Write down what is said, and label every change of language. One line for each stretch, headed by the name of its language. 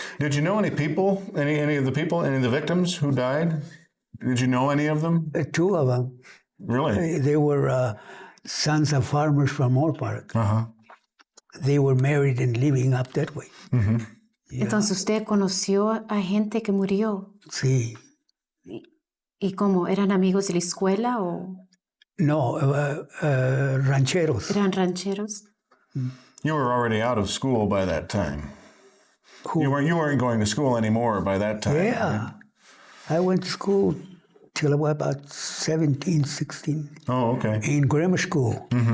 English: Did you know any people, any of the victims who died? Did you know any of them? Two of them. Really? They were sons of farmers from Moorpark. Uh-huh. They were married and living up that way. Yeah.
Spanish: Entonces usted conoció a gente que murió. Sí. ¿Y cómo? ¿Eran amigos de la escuela o No, rancheros. eran rancheros?
English: You were already out of school by that time. Who? You weren't going to school anymore by that time. Yeah. Right? I went to school till I was about 17, 16. Oh, okay. In grammar school.